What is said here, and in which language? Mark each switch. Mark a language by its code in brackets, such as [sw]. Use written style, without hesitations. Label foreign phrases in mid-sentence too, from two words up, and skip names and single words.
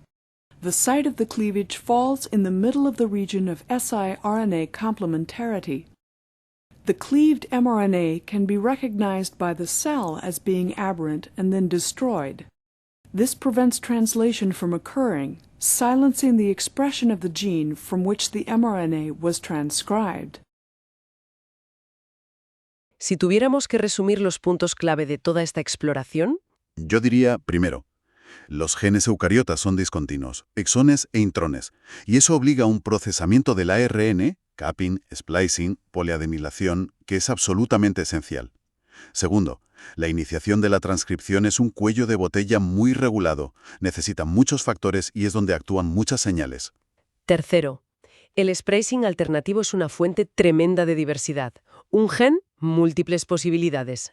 [en] The site of the cleavage falls in the middle of the region of siRNA complementarity. The cleaved mRNA can be recognized by the cell as being aberrant and then destroyed. This prevents translation from occurring, silencing the expression of the gene from which the mRNA was transcribed. [es] Si tuviéramos que resumir los puntos clave de toda esta exploración, Yo diría, primero, los genes eucariotas son discontinuos, exones e intrones, y eso obliga a un procesamiento del ARN, [en] capping, splicing, poliadenilación, [es] que es absolutamente esencial. Segundo, la iniciación de la transcripción es un cuello de botella muy regulado, necesita muchos factores y es donde actúan muchas señales. tercero, el splicing alternativo es una fuente tremenda de diversidad, Un gen, múltiples posibilidades.